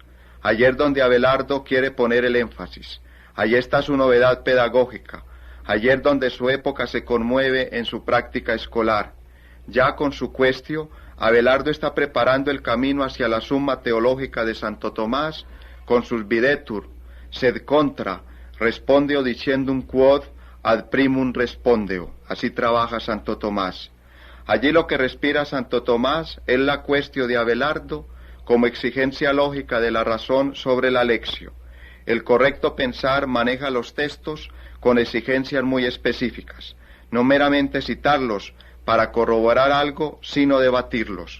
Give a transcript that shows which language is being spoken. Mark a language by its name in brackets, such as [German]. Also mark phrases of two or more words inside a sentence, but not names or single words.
[Spanish] Allí es donde Abelardo quiere poner el énfasis. Allí está su novedad pedagógica. Allí es donde su época se conmueve en su práctica escolar. Ya con su questio, Abelardo está preparando el camino hacia la suma teológica de Santo Tomás, con sus [Latin] videtur, sed contra, respondeo dicendum quod ad primum respondeo. [Spanish] Así trabaja Santo Tomás. Allí lo que respira Santo Tomás es la questio de Abelardo como exigencia lógica de la razón sobre la lexio. El correcto pensar maneja los textos con exigencias muy específicas, no meramente citarlos para corroborar algo, sino debatirlos.